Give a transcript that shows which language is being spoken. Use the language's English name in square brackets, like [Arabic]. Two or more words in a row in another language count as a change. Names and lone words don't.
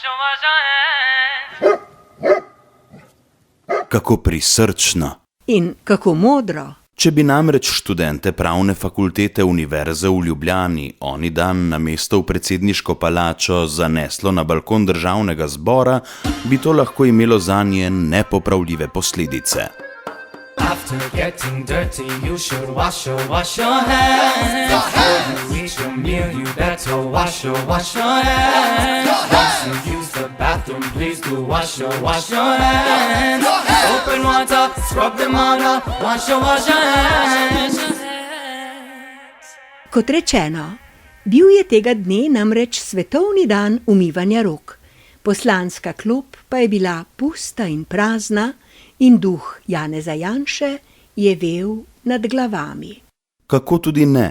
[Slovenian] Kako prisrčno in kako modro. Če bi namreč študente pravne fakultete Univerze v Ljubljani oni dan na mesto v predsedniško palačo zaneslo na balkon državnega zbora, bi to lahko imelo zanje nepopravljive posledice. [English] After getting dirty, you should wash your hands. Before you eat your meal, you better wash your hands. Once you use the bathroom, please do wash your hands. Open water, scrub the motor, wash your hands. [Slovenian] Kot rečeno, bil je tega dne namreč svetovni dan umivanja rok. Poslanska klop pa je bila pusta in prazna in duh Janeza Janše je vel nad glavami. Kako tudi ne?